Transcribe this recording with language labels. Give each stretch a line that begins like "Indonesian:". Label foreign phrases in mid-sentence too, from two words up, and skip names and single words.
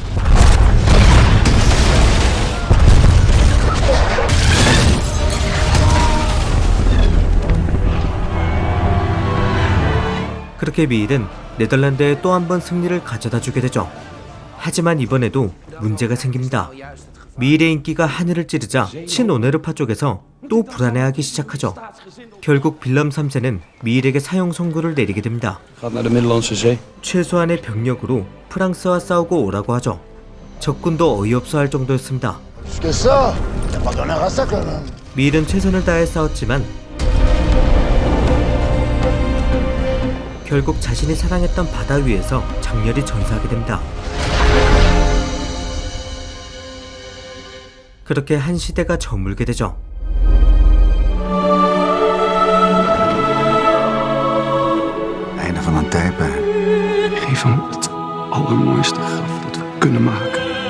Korean: 그렇게 미일은 네덜란드에 또 한 번 승리를 가져다 주게 되죠. 하지만 이번에도 문제가 생깁니다. 미일의 인기가 하늘을 찌르자 친오네르파 쪽에서 또 불안해하기 시작하죠. 결국 빌럼 3세는 미일에게 사형 선고를 내리게 됩니다.
Dutch: Gaat naar de Middellandse Zee.
Korean: 최소한의 병력으로 프랑스와 싸우고 오라고 하죠. 적군도 어이없어 할 정도였습니다. 미일은 최선을 다해 싸웠지만 결국 자신이 사랑했던 바다 위에서 장렬히 전사하게 됩니다. 그렇게 한 시대가 저물게 되죠.
Dutch: Einde van een tijdperk. Geef hem het allermooiste graf dat we kunnen maken.